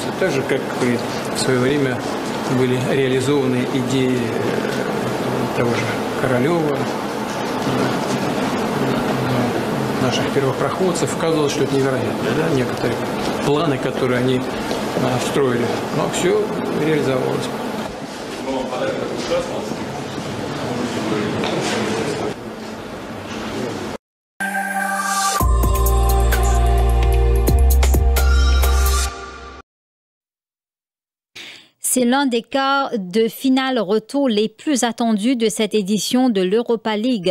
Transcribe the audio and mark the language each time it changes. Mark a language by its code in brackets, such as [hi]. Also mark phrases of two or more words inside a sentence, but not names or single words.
[ru] Так же, как и в свое время были реализованы идеи того же Королева, наших первопроходцев. Казалось, что это невероятно, да? Некоторые планы, которые они строили, но все реализовалось. [fr] C'est l'un des quarts de finale retour les plus attendus de cette édition de l'Europa League.